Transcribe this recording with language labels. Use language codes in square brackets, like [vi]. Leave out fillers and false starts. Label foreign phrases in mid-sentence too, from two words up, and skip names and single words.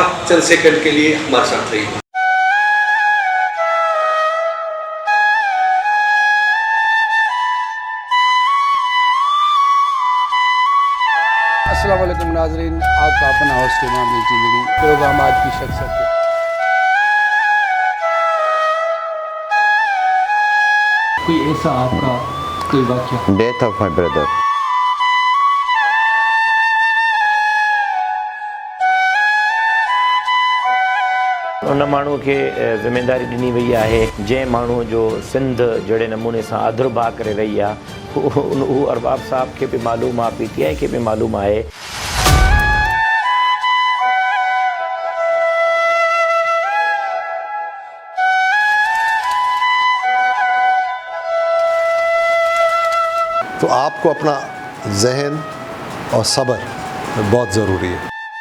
[ur] چند سیکنڈ کے لیے ہمارے ساتھ رہیے. [ar] السلام علیکم [ur] ناظرین، آپ کا اپنا ہوسٹ امام زندگی پروگرام آج کی شخصیت. کوئی ایسا آپ کا کوئی واقعہ? [en] death of my brother. [sd] उन माण्हू खे ज़िमेदारी ॾिनी वई आहे जंहिं माण्हू जो सिंध जहिड़े नमूने सां आदुरभाउ करे रही आहे हू अरबाब साहब खे बि मालूम आहे, PTI खे बि मालूम आहे। [ur] تو آپ کو اپنا ذہن اور صبر بہت ضروری ہے.